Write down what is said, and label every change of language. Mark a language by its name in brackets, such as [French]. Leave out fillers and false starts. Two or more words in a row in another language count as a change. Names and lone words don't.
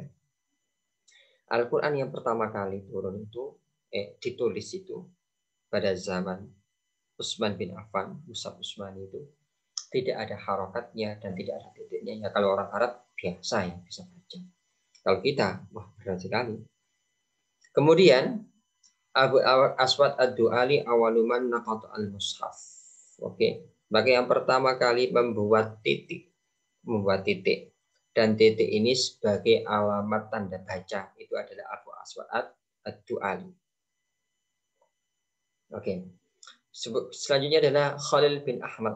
[Indonesian] Al-Quran yang pertama kali turun itu ditulis itu pada zaman Utsman bin Affan, Mushaf Utsmani itu tidak ada harokatnya dan tidak ada titiknya. Ya kalau orang Arab biasa ya bisa baca. Kalau kita, wah berat sekali. [Arabic] Kemudian Abu Aswad Ad-Du'ali أول من نقط المصحف. [Indonesian] Oke, maka yang pertama kali membuat titik. Dan titik ini sebagai alamat tanda baca itu adalah Abu Aswad Ad-Du'ali. Oke. Selanjutnya adalah Khalil bin Ahmad.